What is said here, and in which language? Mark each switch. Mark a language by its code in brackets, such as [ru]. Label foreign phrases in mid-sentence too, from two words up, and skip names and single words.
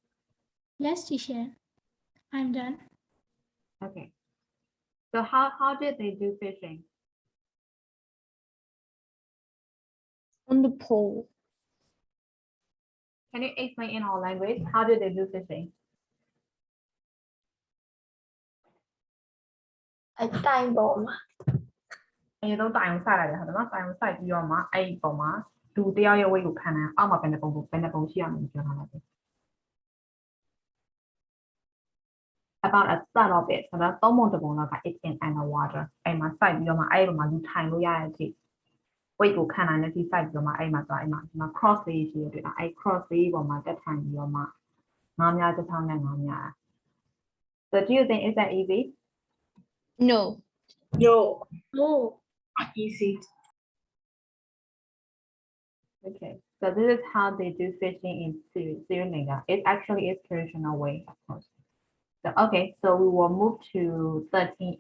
[en] Yes, teacher. I'm done. Okay. So how did they do fishing? On the pole. Can you explain in our language? How did they do fishing? [my] တိုင်ပေါ်မှာ အရင်ဆုံးတိုင်အောင်စလိုက်တယ်ဟုတ်တယ်နော်တိုင်အောင်စိုက်ပြီးတော့မှအဲ့ဒီပုံမှာလူတယောက်ရဲ့ weight ကိုခံနိုင်အောက်မှာဘယ်နှပုံရှိရမလဲပြောထားလိုက်တယ် [en] about a third of it [my] ဆိုတော့သုံးပုံတစ်ပုံလောက်က [en] it's in underwater [my] အဲ့မှာစိုက်ပြီးတော့မှအဲ့ဒီပုံမှာလူထိုင်လို့ရတဲ့အထိ weight ကိုခံနိုင်တဲ့အထိစိုက်ပြီးတော့မှအဲ့မှာသွားအဲ့မှာ cross လေးရှိရတယ်အဲ့ cross လေးပေါ်မှာတက်ထိုင်ပြီးတော့မှငါးများတစ်ထောင်နဲ့ငါးများ [en] so do you think is that easy No. No. No. Easy. Okay, so this is how they do fishing in Sri Lanka. It actually is traditional way, of course. So, okay, so we will move to 13A.